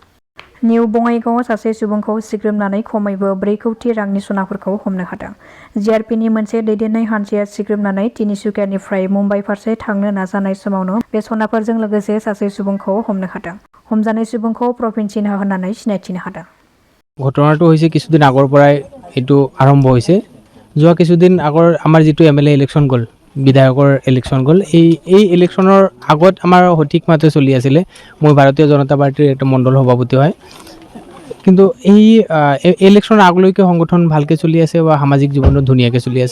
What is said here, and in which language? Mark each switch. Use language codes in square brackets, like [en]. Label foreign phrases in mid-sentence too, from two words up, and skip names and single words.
[brx] निउ बङाइगावआव सासे सुबुंखौ सिग्रोमनानै खमैबो 4 कौटि रांनि सनाफोरखौ हमनो हादों। JRPनि मोनसे दैदेननाय हानजाया सिग्रोमनानै तिनिसुकियानिफ्राय मुम्बाइ फारसे थांनो नाजानाय समावनो बे सनाफोरजों लोगोसे सासे सुबुंखौ हमनो हादों। हमजानाय सुबुंखौ प्रवीण सिन्हा होननानै सिनायथिनो हादों। [as] ঘটনাটো হৈছে কিছুদিন আগৰ পৰাই এইটো আৰম্ভ হৈছে। যোৱা কিছুদিন আগৰ আমাৰ যিটো MLA ইলেকশ্যন গ'ল, বিধায়কৰ ইলেকশ্যন গ'ল, এই ইলেকশ্যনৰ আগত আমাৰ সঠিক মাতে চলি আছিলে। মই ভাৰতীয় জনতা পাৰ্টিৰ এটা মণ্ডল সভাপতি হয়, কিন্তু এই ইলেকশ্যনৰ আগলৈকে সংগঠন ভালকৈ চলি আছে বা সামাজিক জীৱনত ধুনীয়াকৈ চলি আছে।